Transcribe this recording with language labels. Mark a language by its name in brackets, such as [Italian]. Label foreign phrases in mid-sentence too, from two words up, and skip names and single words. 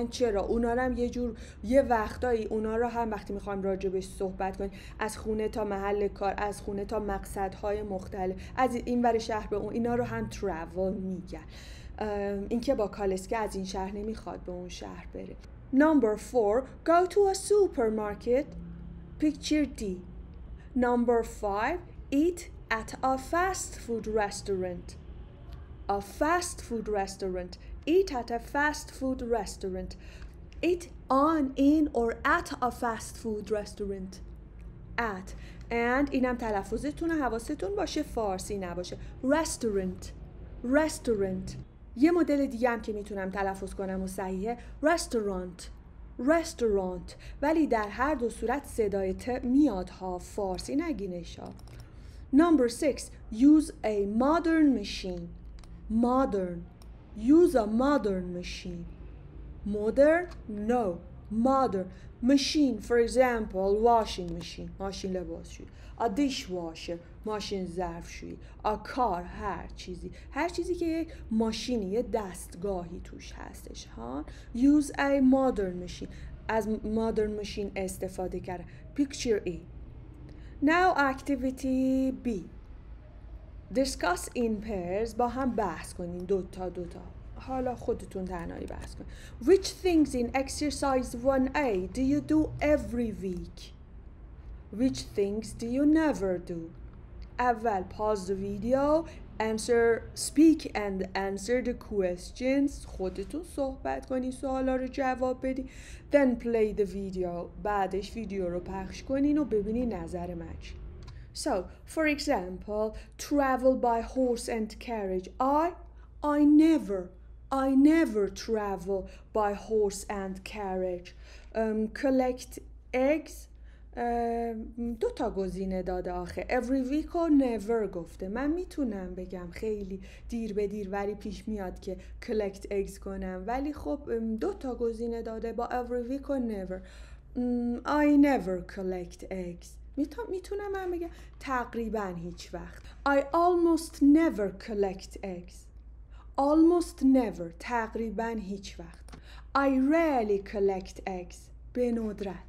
[Persian] چرا؟ اونا رو هم یه وقتایی اونا رو هم وقتی میخوایم راجبش صحبت کنیم، از خونه تا محل کار، از خونه تا مقصدهای مختلف، از این ور شهر به اون، اینا رو هم travel میگن. این که با کالسکه از این شهر نمیخواد به اون شهر بره. [English] Number 4, go to a supermarket. Picture D. Number 5, eat at a fast food restaurant. Eat at a fast food restaurant. Eat on, in or at a fast food restaurant. At. [Persian] And اینم تلفظتون حواستون باشه فارسی نباشه. Restaurant. یه مدل دیگه هم که میتونم تلفظ کنم و صحیحه restaurant. ولی در هر دو صورت صدای ت میاد ها، فارسی نگینش ها. [English] Number 6, use a modern machine. Use a modern machine. Modern? No. Modern. Machine, for example, washing machine. [Persian] ماشین لباسشویی. [English] A dishwasher. [Persian] ماشین ظرفشویی. [English] A car. [Persian] هر چیزی که یک ماشینی، یه دستگاهی توش هستش ها. [English] Use a modern machine. از modern machine [Persian] استفاده کرد. [English] Picture A. Now activity B. Discuss in pairs. [Persian] با هم bحث کنین دوتا. حالا خودتون تنهایی بحث کنین. [English] Which things in exercise 1A do you do every week? Which things do you never do? اول pause the video, speak and answer the questions. [Persian] خودتون صحبت کنین، سوالا رو جواب بدین. [English] Then play the video. [Persian] بعدش ویدیو رو پخش کنین و ببینین نظر من چی. [English] So, for example, travel by horse and carriage. I never travel by horse and carriage. Collect eggs. [Persian] 2 تا گزینه داده آخه. [English] Every week [Persian] و never گفته. من میتونم بگم خیلی دیر به دیر ولی پیش میاد که [English] collect eggs [Persian] کنم، ولی خب 2 تا گزینه داده با [English] every week [Persian] و never. [English] I never collect eggs. [Persian] میتونم من بگم تقریبا هیچ وقت. [English] I almost never collect eggs. Almost never. [Persian] تقریبا هیچ وقت. [English] I rarely collect eggs. [Persian] به ندرت.